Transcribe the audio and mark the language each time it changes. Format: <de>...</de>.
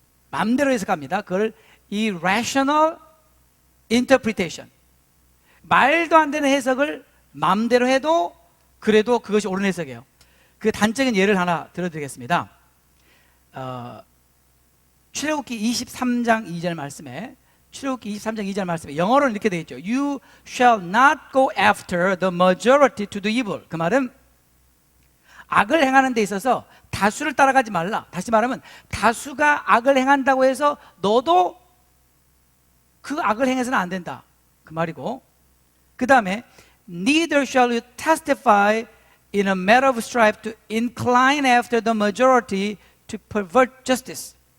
<ko>마음대로 해석합니다. 그걸 irrational interpretation. 말도 안 되는 해석을 마음대로 해도 그래도 그것이 옳은 해석이에요. 그 단적인 예를 하나 들어드리겠습니다. 출애굽기 23장 2절 말씀에, 출애굽기 23장 2절 말씀에 영어로는 이렇게 되어 있죠.</ko> <en>You shall not go after the majority to do evil.</en> <ko>그 말은 악을 행하는 데 있어서 다수를 따라가지 말라. 다시 말하면 다수가 악을 행한다고 해서 너도 그 악을 행해서는 안 된다, 그 말이고, 그 다음에</ko> <en>neither shall you testify in a matter of strife to incline after the majority to pervert justice.</en>